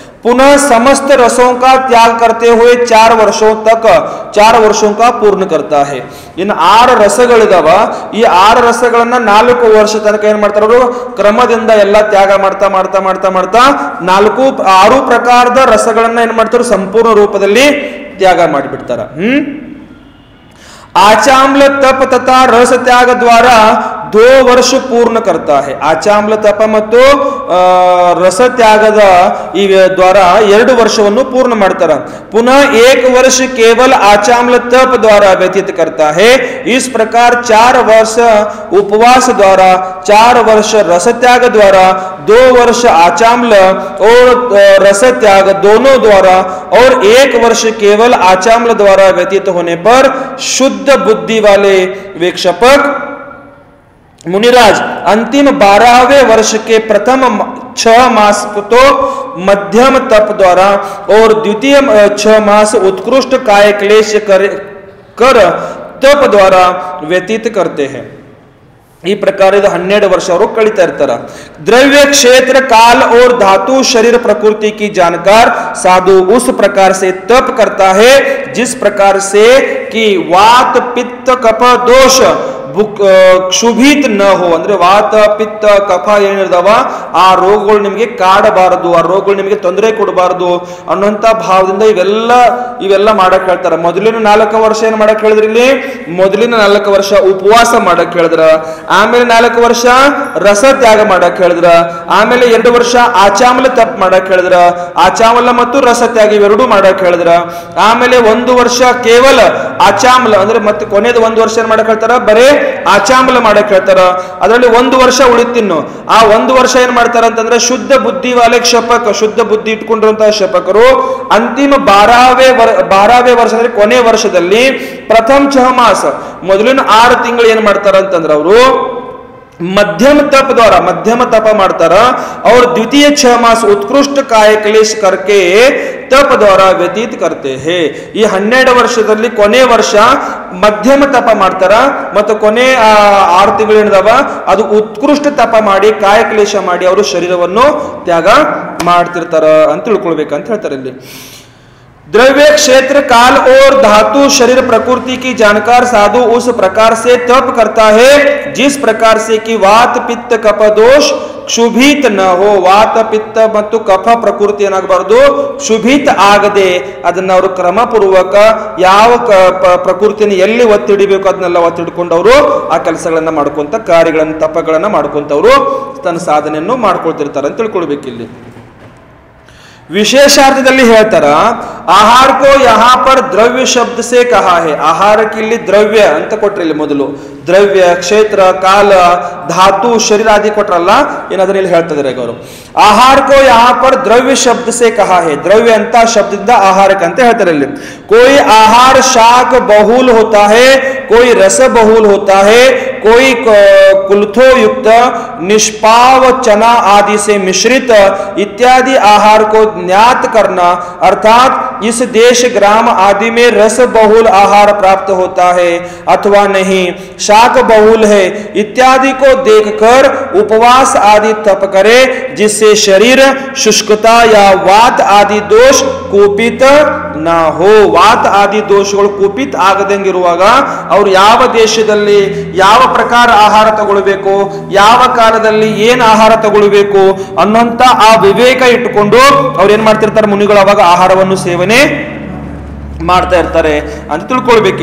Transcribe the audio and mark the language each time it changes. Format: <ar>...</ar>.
<hi>पुनः समस्त रसों का त्याग करते हुए 4 वर्षों का पूर्ण करता है.</hi> <kn>ಇನ್ನು 6 ರಸಗಳಿದಾವ. ಈ 6 ರಸಗಳನ್ನ 4 ವರ್ಷ ತನಕ ಏನ್ ಮಾಡ್ತಾರ ಅವರು ಕ್ರಮದಿಂದ ಎಲ್ಲ ತ್ಯಾಗ ಮಾಡ್ತಾ ಮಾಡ್ತಾ ಮಾಡ್ತಾ ಮಾಡ್ತಾ 6 ಪ್ರಕಾರದ ರಸಗಳನ್ನ ಏನ್ ಮಾಡ್ತಾರೆ ಸಂಪೂರ್ಣ ರೂಪದಲ್ಲಿ ತ್ಯಾಗ ಮಾಡಿಬಿಡ್ತಾರ.</kn> <hi>आचाम्ल तप तथा रस त्याग द्वारा 2</hi> <kn>ವರ್ಷ ಪೂರ್ಣ</kn> <hi>करता है.</hi> <kn>ಆಚಾಮ್ಲ ತಪ ಮತ್ತು ರಸ ತ್ಯಾಗದ ಈ ದ್ವಾರ 2 ವರ್ಷವನ್ನು ಪೂರ್ಣ ಮಾಡ್ತಾರ.</kn> <hi>पुनः 1 वर्ष केवल आचाम्ल तप द्वारा व्यतीत करता है. इस प्रकार 4 वर्ष उपवास द्वारा, 4 वर्ष रस त्याग द्वारा, 2 वर्ष आचाम्ल और रस त्याग दोनों द्वारा और 1 वर्ष केवल आचाम्ल द्वारा व्यतीत होने पर शुद्ध बुद्धि वाले वेक्षपक मुनिराज अंतिम 12वें वर्ष के प्रथम 6 मास तो मध्यम तप द्वारा और द्वितीय 6 मास उत्कृष्ट काय क्लेश कर तप द्वारा व्यतीत करते हैं.</hi> <kn>ಈ ಪ್ರಕಾರ 12 ವರ್ಷ ಅವರು ಕಳೀತಾ ಇರ್ತಾರ.</kn> <hi>द्रव्य क्षेत्र काल और धातु शरीर प्रकृति की जानकार साधु उस प्रकार से तप करता है जिस प्रकार से कि वात पित्त कफ दोष ಕ್ಷುಭಿತ್ ನ ಹೋ.</hi> <kn>ಅಂದ್ರೆ ವಾತ ಪಿತ್ತ ಕಫ ಏನಿರ್ದಾವ ಆ ರೋಗಗಳು ನಿಮಗೆ ಕಾಡಬಾರದು, ಆ ರೋಗಗಳು ನಿಮಗೆ ತೊಂದರೆ ಕೊಡಬಾರದು ಅನ್ನುವಂತ ಭಾವದಿಂದ ಇವೆಲ್ಲ ಮಾಡಕ್ ಹೇಳ್ತಾರ. ಮೊದಲಿನ 4 ವರ್ಷ ಏನ್ ಮಾಡಕ್ ಹೇಳಿದ್ರಿ ಇಲ್ಲಿ? ಮೊದಲಿನ 4 ವರ್ಷ ಉಪವಾಸ ಮಾಡಕ್ ಹೇಳಿದ್ರ, ಆಮೇಲೆ 4 ವರ್ಷ ರಸ ತ್ಯಾಗ ಮಾಡಕ್ ಹೇಳಿದ್ರ, ಆಮೇಲೆ 2 ವರ್ಷ ಆಚಾಮಲ ತಪ್ ಮಾಡಕ್ ಹೇಳಿದ್ರ, ಆಚಾಮಲ ಮತ್ತು ರಸ ತ್ಯಾಗ ಇವೆರಡೂ ಮಾಡಕ್ ಹೇಳಿದ್ರ, ಆಮೇಲೆ 1 ವರ್ಷ ಕೇವಲ ಆಚಾಮಲ ಅಂದ್ರೆ ಮತ್ತೆ ಕೊನೆಯದು 1 ವರ್ಷ ಏನ್ ಮಾಡಕ್ ಹೇಳ್ತಾರ ಬರೇ ಆಚಾಮಲ ಮಾಡಕ್ ಹೇಳ್ತಾರ. ಅದರಲ್ಲಿ 1 ವರ್ಷ ಉಳಿತಿನ್ನು ಆ 1 ವರ್ಷ ಏನ್ ಮಾಡ್ತಾರ ಅಂತಂದ್ರೆ ಶುದ್ಧ ಬುದ್ಧಿ ವಾಲೆ ಕ್ಷಪಕ, ಶುದ್ಧ ಬುದ್ಧಿ ಇಟ್ಕೊಂಡಿರುವಂತಹ ಕ್ಷಪಕರು ಅಂತಿಮ 12ನೇ ವರ್ಷ ಅಂದ್ರೆ ಕೊನೆ ವರ್ಷದಲ್ಲಿ ಪ್ರಥಮ 6 ಮಾಸ ಮೊದಲಿನ 6 ತಿಂಗಳು ಏನ್ ಮಾಡ್ತಾರ ಅಂತಂದ್ರೆ ಅವರು</kn> <hi>मध्यम तप द्वारा मध्यम तप</hi> <kn>ಮಾಡ್ತಾರ.</kn> <hi>और द्वितीय 6 मास उत्कृष्ट काय क्लेश करके तप द्वारा व्यतीत करते हैं.</hi> <kn>ಈ 12 ವರ್ಷದಲ್ಲಿ ಕೊನೆ ವರ್ಷ ಮಧ್ಯಮ ತಪ ಮಾಡ್ತಾರ ಮತ್ತು ಕೊನೆ 6 ತಿಂಗಳು ಏನಿದಾವ ಅದು ಉತ್ಕೃಷ್ಟ ತಪ ಮಾಡಿ ಕಾಯ ಕ್ಲೇಶ ಮಾಡಿ ಅವರು ಶರೀರವನ್ನು ತ್ಯಾಗ ಮಾಡ್ತಿರ್ತಾರ ಅಂತ ತಿಳ್ಕೊಳ್ಬೇಕಂತ ಹೇಳ್ತಾರೆ ಇಲ್ಲಿ.</kn> <hi>द्रव्य क्षेत्र काल और धातु शरीर प्रकृति की जानकार साधु उस प्रकार से तप करता है जिस प्रकार से कि वात पित्त कफ दोष क्षुभित न हो.</hi> <kn>ವಾತ ಪಿತ್ತ ಮತ್ತು ಕಫ ಪ್ರಕೃತಿ ಏನಾಗಬಾರದು ಕ್ಷುಭಿತ ಆಗದೆ ಅದನ್ನ ಅವರು ಕ್ರಮಪೂರ್ವಕ ಯಾವ ಪ್ರಕೃತಿಯನ್ನು ಎಲ್ಲಿ ಒತ್ತಿಡಿಬೇಕು ಅದನ್ನೆಲ್ಲ ಒತ್ತಿಡ್ಕೊಂಡು ಅವರು ಆ ಕೆಲಸಗಳನ್ನ ಮಾಡ್ಕೊಂತ ಕಾರ್ಯಗಳನ್ನ ತಪಗಳನ್ನ ಮಾಡ್ಕೊಂತವ್ರು ತನ್ನ ಸಾಧನೆಯನ್ನು ಮಾಡ್ಕೊಳ್ತಿರ್ತಾರೆ ಅಂತ ತಿಳ್ಕೊಳ್ಬೇಕಿಲ್ಲಿ. ವಿಶೇಷಾರ್ಥದಲ್ಲಿ ಹೇಳ್ತಾರ</kn> <hi>ಆಹಾರ ಕೋ ಯಹಾ ಪರ್ ದ್ರವ್ಯ ಶಬ್ದ ಸೇ ಕಹಾ ಹೈ.</hi> <kn>ಆಹಾರಕ್ಕೆ ಇಲ್ಲಿ ದ್ರವ್ಯ ಅಂತ ಕೊಟ್ರಿ, ಇಲ್ಲಿ ಮೊದಲು ದ್ರವ್ಯ ಕ್ಷೇತ್ರ ಕಾಲ ಧಾತು ಶರೀರ ಆದಿ ಕೊಟ್ರಲ್ಲ, ಏನಾದ್ರೆ ಇಲ್ಲಿ ಹೇಳ್ತಿದ್ದಾರೆ ಅವರು</kn> <hi>ಆಹಾರ ಕೋ ಯಹಾ ಪರ್ ದ್ರವ್ಯ ಶಬ್ದ ಸೇ ಕಹಾ ಹೈ.</hi> <kn>ದ್ರವ್ಯ ಅಂತ ಶಬ್ದದಿಂದ ಆಹಾರಕ್ಕೆ ಅಂತ ಹೇಳ್ತಾರೆ ಇಲ್ಲಿ.</kn> <hi>कोई आहार शाक बहुल होता है, कोई रस बहुल होता है, कोई कुलथो युक्त निष्पाव चना आदि से मिश्रित इत्यादि आहार को ज्ञात करना, अर्थात इस देश ग्राम आदि में रस बहुल आहार प्राप्त होता है अथवा नहीं, शाक बहुल है इत्यादि को देखकर उपवास आदि तप करे, जिससे शरीर शुष्कता या वात आदि दोष कुपित ना हो। वात आदि</hi> <kn>दोषಗಳು ಕುಪಿತ ಆಗದಂಗಿರುವಾಗ ಅವರು ಯಾವ ದೇಶದಲ್ಲಿ ಯಾವ ಪ್ರಕಾರ ಆಹಾರ ತಗೊಳ್ಳಬೇಕು, ಯಾವ ಕಾಲದಲ್ಲಿ ಏನು ಆಹಾರ ತಗೊಳ್ಳಬೇಕು ಅನ್ನೋಂತ ಆ ವಿವೇಕ ಇಟ್ಟುಕೊಂಡು ಅವ್ರು ಏನ್ ಮಾಡ್ತಿರ್ತಾರೆ, ಮುನಿಗಳು ಅವಾಗ ಆಹಾರವನ್ನು ಸೇವನೆ ಮಾಡ್ತಾ ಇರ್ತಾರೆ ಅಂತ ತಿಳ್ಕೊಳ್ಬೇಕು.</kn>